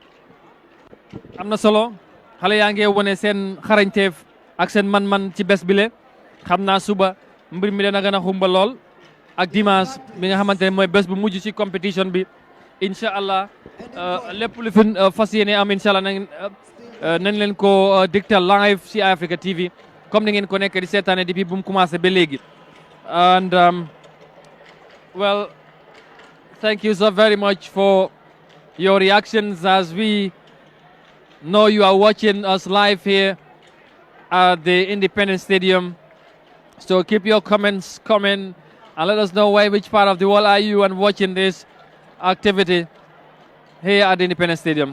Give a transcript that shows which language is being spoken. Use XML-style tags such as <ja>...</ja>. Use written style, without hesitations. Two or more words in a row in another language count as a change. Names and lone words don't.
<wo>am na solo xale yaa ngi wane seen xarañteef ak seen man-man ci bés bi le xam naa suba mbir mi dana gën a xumba lool ak dimanche bi nga xamante ne mooy bés bu mujj ci compétition bi</wo> <ar>incha allah</ar> <wo>lépp lu fi fas yéene am</wo> <ar>incha allah</ar> <wo>nañ leen ko dictal live ci Eye Africa TV comme ni ngeen ko nekk di seetaane depuis bu mu commencé ba léegi</wo> <en>and well thank you so very much for your reactions as we know you are watching us live here at the Independence Stadium. So keep your comments coming and let us know which part of the world are you and watching this activity here at the Independence Stadium.</en>